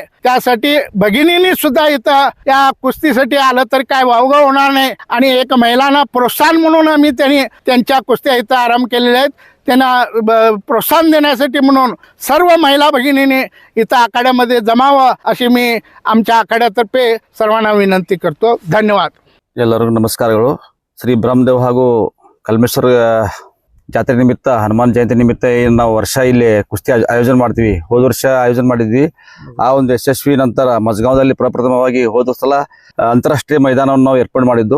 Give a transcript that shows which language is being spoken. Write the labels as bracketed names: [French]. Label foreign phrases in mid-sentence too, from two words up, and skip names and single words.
[Marathi] त्यासाठी भगिनींनी सुद्धा इथं या कुस्तीसाठी आलं तर काय वावगं होणार नाही आणि एक महिलांना प्रोत्साहन म्हणून आम्ही त्यांच्या कुस्त्या इथं आरंभ केलेल्या आहेत. त्यांना प्रोत्साहन देण्यासाठी म्हणून सर्व महिला भगिनींनी इथं आखाड्यामध्ये जमावं अशी मी आमच्या आखाड्यातर्फे सर्वांना विनंती करतो. धन्यवाद. [Kannada] ಎಲ್ಲರಿಗೂ ನಮಸ್ಕಾರಗಳು. ಶ್ರೀ ಬ್ರಹ್ಮದೇವ್ ಹಾಗೂ ಕಲ್ಮೇಶ್ವರ ಜಾತ್ರೆ ನಿಮಿತ್ತ ಹನುಮಾನ್ ಜಯಂತಿ ನಿಮಿತ್ತ ಏನು ನಾವು ವರ್ಷ ಇಲ್ಲಿ ಕುಸ್ತಿ ಆಯೋಜನೆ ಮಾಡ್ತೀವಿ. ಹೋದ ವರ್ಷ ಆಯೋಜನೆ ಮಾಡಿದ್ವಿ. ಆ ಒಂದು ಯಶಸ್ವಿ ನಂತರ ಮಜಗಾಂವದಲ್ಲಿ ಪ್ರಪ್ರಥಮವಾಗಿ ಹೋದ ಸಲ ಅಂತಾರಾಷ್ಟ್ರೀಯ ಮೈದಾನವನ್ನು ನಾವು ಏರ್ಪಾಡು ಮಾಡಿದ್ದು.